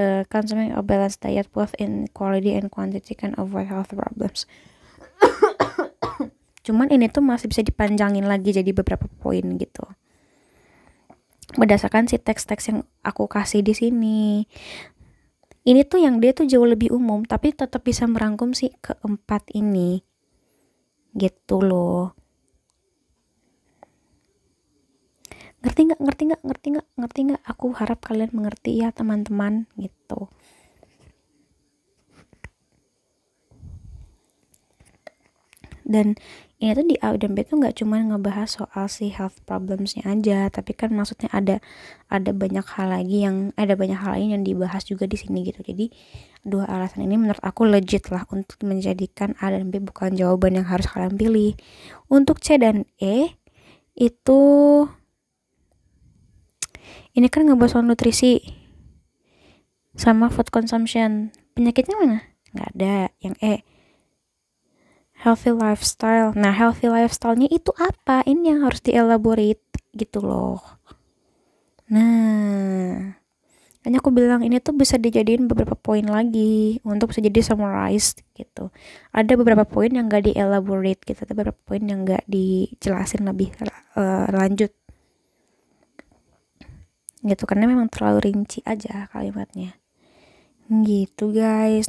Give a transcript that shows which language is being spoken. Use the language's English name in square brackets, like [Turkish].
[English] consuming a balanced diet both in quality and quantity can avoid health problems. [Indonesian] Cuman ini tuh masih bisa dipanjangin lagi jadi beberapa poin gitu. Berdasarkan si teks-teks yang aku kasih di sini. Ini tuh yang dia tuh jauh lebih umum, tapi tetap bisa merangkum si keempat ini. Gitu loh. Ngerti nggak? Aku harap kalian mengerti ya teman-teman gitu. Dan ini tuh di A dan B tuh nggak cuma ngebahas soal si [English] health problemsnya [Indonesian] aja, tapi kan maksudnya ada banyak hal lain yang dibahas juga di sini gitu. Jadi dua alasan ini menurut aku legit lah untuk menjadikan A dan B bukan jawaban yang harus kalian pilih. Untuk C dan E itu ini kan ngebahas soal nutrisi sama [English] food consumption. [Indonesian] Penyakitnya mana? Nggak ada. Yang E, [English] healthy lifestyle. [Indonesian] Nah, [English] healthy lifestyle-nya [Indonesian] itu apa? Ini yang harus [English] dielaborate [Indonesian] gitu loh. Nah, makanya aku bilang ini tuh bisa dijadiin beberapa poin lagi untuk bisa jadi [English] summarized [Indonesian] gitu. Ada beberapa poin yang gak [English] dielaborate [Indonesian] gitu, ada beberapa poin yang gak dijelasin lebih lanjut gitu, karena memang terlalu rinci aja kalimatnya gitu guys.